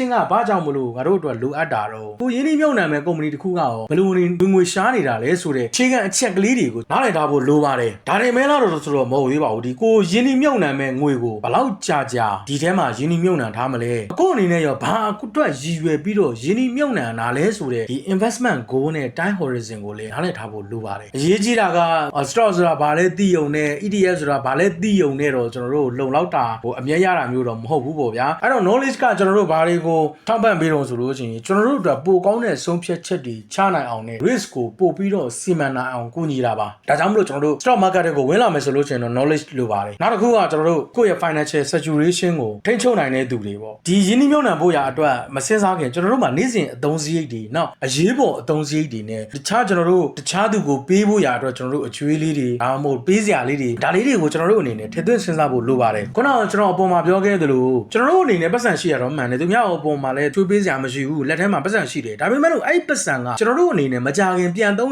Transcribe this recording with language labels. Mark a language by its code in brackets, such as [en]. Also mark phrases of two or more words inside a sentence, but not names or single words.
[my] ကဘာကြောင့်မလို့ငါတို့အတွက်လိုအပ်တာတော့ကိုရင်းနှီးမြှုပ်နှံမဲ့ကုမ္ပဏီတစ်ခုကရောဘယ်လိုငွေရှားနေတာလဲဆိုတဲ့အခြေခံအချက်ကလေးတွေကိုနားလည်ထားဖို့လိုပါတယ်ဒါတွေမဲလားတော့ဆိုတော့မဟုတ်သေးပါ ဘူးဒီကိုရင်းနှီးမြှုပ်နှံမဲ့ငွေကိုဘယ်လောက်ကြာဒီထဲမှာရင်းနှီးမြှုပ်နှံထားမလဲကိုအနေနဲ့ရောဘာအတွက်ရည်ရွယ်ပြီးတော့ရင်းနှီးမြှုပ်နှံတာ လဲဆိုတဲ့ဒီ [en] investment goal [my] နဲ့ [en] time horizon [my] ကိုလည်းနားလည်ထားဖို့လိုပါတယ်အရေးကြီးတာက stock ဆိုတာဘာလဲသိုံနဲ့ ETF ဆိုတာဘာလဲသိုံနဲ့တော့ကျွန်တော်တို့လုံလောက်တာအမြတ်ရတာမျိုးတော့မဟုတ်ဘူးပေါ့ဗျာအဲ့တော့ knowledge ကကျွန်တော်တို့ဘာတွေကိုထောက်ပံ့ပေးတော့ဆိုလို့ရှိရင်ကျွန်တော်တို့အတွက်ပိုကောင်းတဲ့ဆုံးဖြတ်ချက်တွေချနိုင်အောင်နဲ့ risk ကိုပို့ပြီးတော့စီမံနိုင်အောင်ကူညီတာပါဒါကြောင့်မလို့ကျွန်တော်တို့ [en] stock market [my] တွေကိုဝင်လာမယ်ဆိုလို့ရှိရင်တော့ knowledge လိုပါတယ်နောက်တစ်ခုကကျွန်တော်တို့ကိုယ့်ရဲ့ [en] financial situation [my] ကိုထိန်းချုပ်နိုင်တဲ့သူတွေပေါ့ ပေါ့ဒီရင်းနှီးမြှုပ်နှံဖို့ရာအတွက်မစင်စားခင်ကျွန်တော်တို့မှာနေ့စဉ်အသုံးစရိတ်တွေနော်အရေးပေါ်အသုံးစရိတ်တွေနဲ့တခြားကျွန်တော်တို့တခြားသူကိုပေးဖို့ရာအတွက်ကျွန်တော်တို့အကျွေးလေးတွေဒါမှမဟုတ်ပေးစရာလေးတွေဒါလေးတွေကိုကျွန်တော်တို့အနေနဲ့ထည့်သွင်းစဉ်းစားဖို့လို ပါတယ်ခုနကကျွန်တော်အပေါ်မှာပြောခဲ့သလိုကျွန်တော်တို့အနေနဲ့ပတ်စံရှိရတော့မှန်တယ်သူများအပေါ်မှာလည်းကျွေးပေးစရာမရှိဘူးလက်ထဲမှာပတ်စံရှိတယ်ဒါပေမဲ့လို့အဲ့ပတ်စံကကျွန်တော်တို့အနေနဲ့မကြခင်ပြန်သုံး